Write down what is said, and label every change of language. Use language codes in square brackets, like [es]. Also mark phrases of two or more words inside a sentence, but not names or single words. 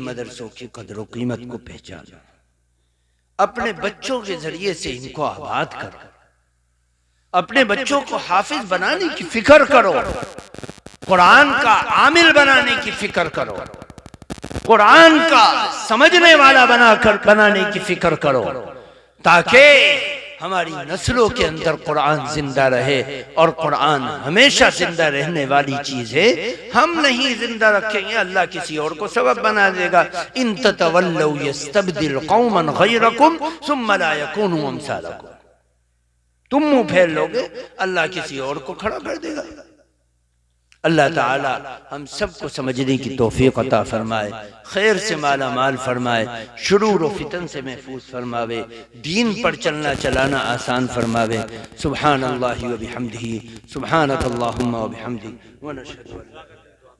[hi] मदरसों की कदर कीमत को पहचानो, अपने बच्चों के जरिए से इनको आबाद करो, अपने बच्चों को हाफिज बनाने की फिक्र करो, कुरान का आमिल बनाने की फिक्र करो, कुरान का समझने वाला बनाने की फिक्र करो, ताकि हमारी नस्लों के अंदर कुरान जिंदा रहे। और कुरान हमेशा जिंदा रहने वाली चीज है, हम नहीं जिंदा रखेंगे अल्लाह किसी और को सबब बना देगा। [ar] إن تتولوا يستبدل قوما غيركم ثم لا يكونوا أمثالكم, [hi] तुम मुंह फेर लोगे अल्लाह किसी और को खड़ा कर देगा। अल्लाह ताला हम सबको समझने की तौफीक अता फरमाए, खैर से माला माल फरमाए, शुरूर व फितन से महफूज फरमावे, दीन पर चलना चलाना आसान फरमावे। [ar] سبحان الله وبحمده، سبحانك اللهم وبحمدك ونشهد أن لا